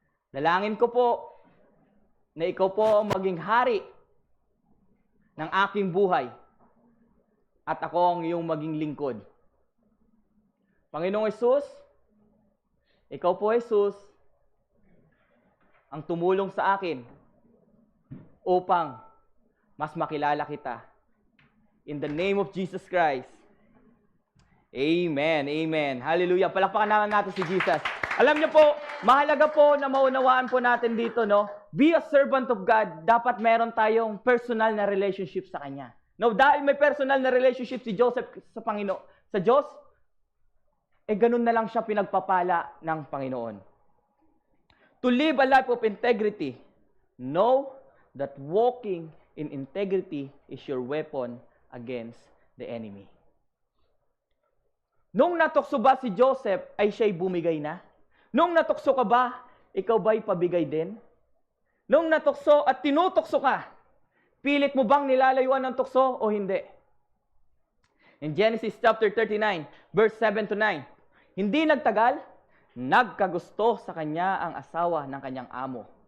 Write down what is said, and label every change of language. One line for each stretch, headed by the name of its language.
Filipino: Dalangin ko po na ikaw po ang maging hari ng aking buhay at ako ang iyong maging lingkod. Panginoong Jesus, ikaw po Jesus ang tumulong sa akin upang mas makilala kita.
English: In the name of Jesus Christ.
Filipino: Amen. Amen. Hallelujah. Palakpakan natin si Jesus. Alam niyo po, mahalaga po na maunawaan po natin dito, no?
English: Be a servant of God.
Filipino: Dapat meron tayong personal na relationship sa Kanya. No, dahil may personal na relationship si Joseph sa Panginoon, sa Diyos, ganun na lang siya pinagpapala ng Panginoon.
English: To live a life of integrity, know that walking in integrity is your weapon against the enemy.
Filipino: Nung natukso ba si Joseph, ay siya'y bumigay na? Nung natukso ka ba, ikaw ba'y pabigay din? Nung natukso at tinutukso ka, pilit mo bang nilalayuan ng tukso o hindi?
English: In Genesis chapter 39, verse 7 to 9,
Filipino: hindi nagtagal, nagkagusto sa kanya ang asawa ng kanyang amo.